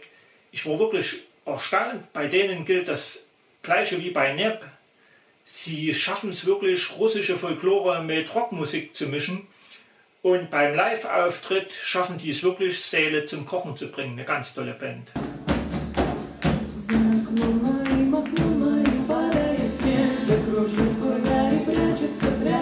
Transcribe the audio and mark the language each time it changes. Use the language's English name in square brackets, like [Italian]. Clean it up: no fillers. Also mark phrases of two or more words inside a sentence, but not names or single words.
[German] Ich war wirklich erstaunt. Bei denen gilt das Gleiche wie bei Neb. Sie schaffen es wirklich, russische Folklore mit Rockmusik zu mischen. Und beim Live-Auftritt schaffen die es wirklich, Säle zum Kochen zu bringen. Eine ganz tolle Band. [Russian] За окном моим падает снег, закружу куда и прячется